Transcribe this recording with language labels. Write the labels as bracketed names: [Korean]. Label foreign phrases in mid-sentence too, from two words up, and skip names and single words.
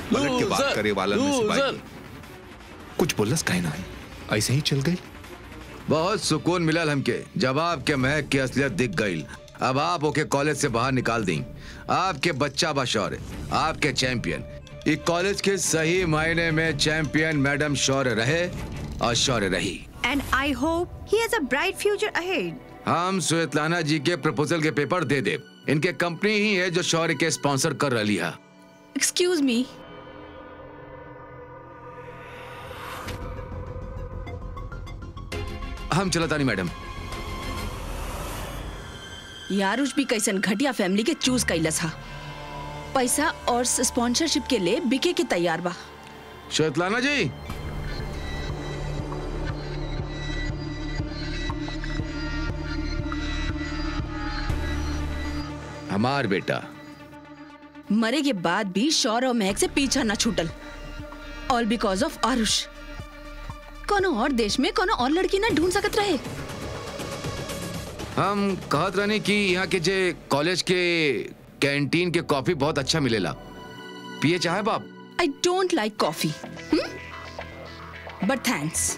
[Bhojpuri] पलट के बात करे वाला में सिपाही कुछ बोलस काहे ना, ऐसे ही चल गई। बहुत सुकून मिलल हमके जब आपके महक की असलियत दिख गई। अब आप ओके कॉलेज से बाहर निकाल दी। आपके बच्चा बा शौर्य, आपके चैंपियन। इस कॉलेज के सही मायने में चैंपियन मैडम शौर्य रहे और शौर्य रही। [English] And I hope he has a bright future ahead. [Bhojpuri] हम स्वेतलाना जी के प्रपोजल के पेपर दे दे। इनके कंपनी ही है जो शौर्य के स्पॉन्सर कर रही है। [English] Excuse me, [Bhojpuri] हम चलता नहीं मैडम। यारुष भी कैसन घटिया फैमिली के चूज कैलस हा। पैसा और स्पॉन्सरशिप के लिए बिके के तैयार बा। स्वेतलाना जी, हमार बेटा मरे के बाद भी शौर्य और महक से पीछा न छूटल, [English] All because of Aarush. [Bhojpuri] कोनो और देश में कोनो और लड़की ना ढूंढ सकत रहे। हम कहत रहने कि यहाँ के जे कॉलेज के कैंटीन के कॉफी बहुत अच्छा मिलेला, पिए चाहे बाप? [English] I don't like coffee, but thanks.